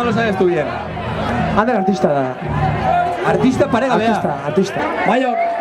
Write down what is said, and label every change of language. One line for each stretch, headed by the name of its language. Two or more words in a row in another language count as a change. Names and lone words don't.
Spanish: sales tú bien.
Basque: Ander artista da. Artista paregabea. Artista.
Spanish: Mayor.